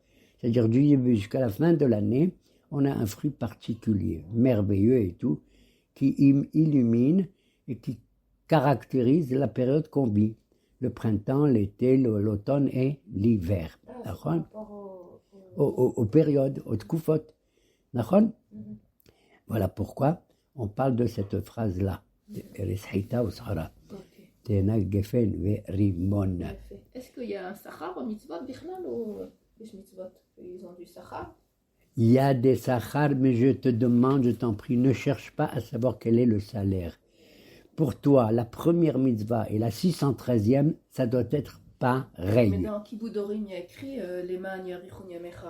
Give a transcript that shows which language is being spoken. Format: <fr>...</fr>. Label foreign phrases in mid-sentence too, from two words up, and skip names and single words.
<fr>C'est-à-dire du début jusqu'à la fin de l'année, on a un fruit particulier, merveilleux et tout, qui illumine et qui caractérise la période qu'on vit. Le printemps, l'été, l'automne et l'hiver. D'accord? Aux périodes, aux tkoufot. D'accord? Voilà pourquoi on parle de cette phrase-là. Reshaita ou Sahara. Ok.</fr> <he>תאנה גפן ורימון. יפה.</he> <fr>Est-ce qu'il y a un sachar au mitzvot בכלל ou יש mitzvot ils ont du sachar? Il y a des sachars, mais je te demande, je t'en prie, ne cherche pas à savoir quel est le salaire. Pour toi, la première mitzvah et la 613e, ça doit être Mais pareil. dans</fr> <he>כיבוד הורים,</he> <fr>il y a écrit</fr> <he>למען יאריכון ימיך.</he>